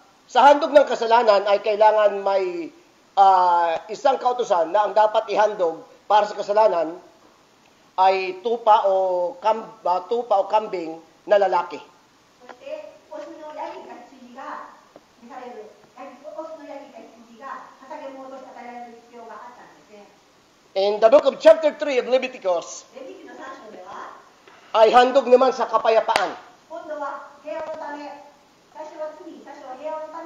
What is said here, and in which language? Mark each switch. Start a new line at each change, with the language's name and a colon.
Filipino: Sa handog ng kasalanan ay kailangan may isang kautusan na ang dapat ihandog para sa kasalanan ay tupa o kambing na lalaki.
Japanese: そしてオスのヤギか羊が召される、オスのヤギか羊が捧げ物として与えられる必要があったんですね。
English: In the book of chapter 3 of Leviticus,
Japanese: レビキの3章では、
Filipino: ay handog naman sa kapayapaan.
Japanese: 今度は平和のため、最初は罪、最初は平和の